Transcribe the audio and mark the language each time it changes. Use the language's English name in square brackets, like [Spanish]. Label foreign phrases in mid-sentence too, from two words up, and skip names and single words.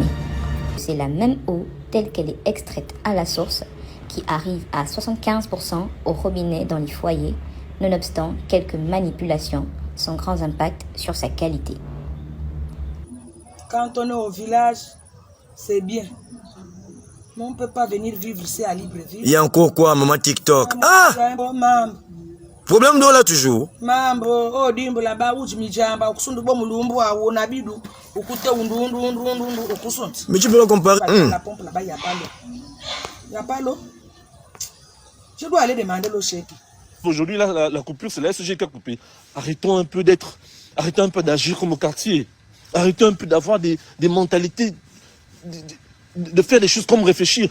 [French] C'est la même eau telle qu'elle est extraite à la source qui arrive à 75% au robinet dans les foyers, nonobstant quelques manipulations sans grands impacts sur sa qualité. Quand on est au village, c'est bien. Mais on ne peut pas venir vivre ici à Libreville. Il y a encore quoi, maman TikTok? Ah! Problème d'eau là toujours? Mambo, oh dimbo la ba uji mijamba, okusundu bo mulumbu wa wona bidu, okute undu okusundu. Mais tu peux le comparer? La pompe là-bas, il n'y a pas l'eau. Il n'y a pas l'eau. Je dois aller demander l'eau chez qui. Aujourd'hui, la coupure, c'est la SG qui a coupé. Arrêtons un peu d'agir comme au quartier. Arrêtons un peu d'avoir des mentalités, de faire des choses comme réfléchir.